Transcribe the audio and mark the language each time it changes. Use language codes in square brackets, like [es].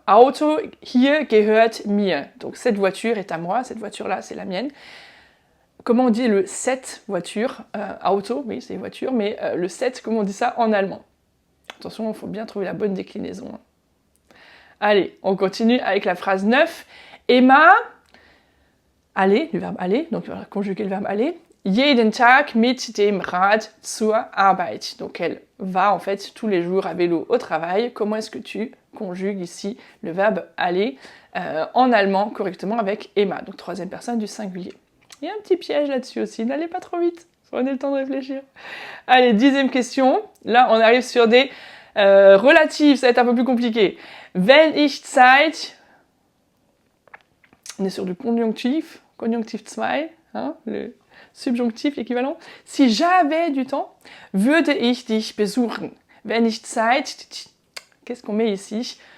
[fr] Auto hier gehört mir. Donc cette voiture est à moi, cette voiture-là, c'est la mienne. Comment on dit le cette voiture? Auto, oui, c'est voiture, mais le cette, comment on dit ça en allemand? Attention, il faut bien trouver la bonne déclinaison. Hein. Allez, on continue avec la phrase 9. Emma, aller, le verbe aller, donc on va conjuguer le verbe aller. [de] Jeden Tag mit dem Rad zur Arbeit. [fr] Donc elle va en fait tous les jours à vélo au travail. Comment est-ce que tu conjugues ici le verbe aller en allemand correctement avec Emma? Donc troisième personne du singulier. Il y a un petit piège là-dessus aussi, n'allez pas trop vite, prenez le temps de réfléchir. Allez, 10e question. Là, on arrive sur des relatives, ça va être un peu plus compliqué. Wenn ich Zeit on est sur du conjonctif 2, hein, le subjonctif équivalent. Si j'avais du temps, würde ich dich besuchen. Wenn ich Zeit, qu'est-ce qu'on met ici?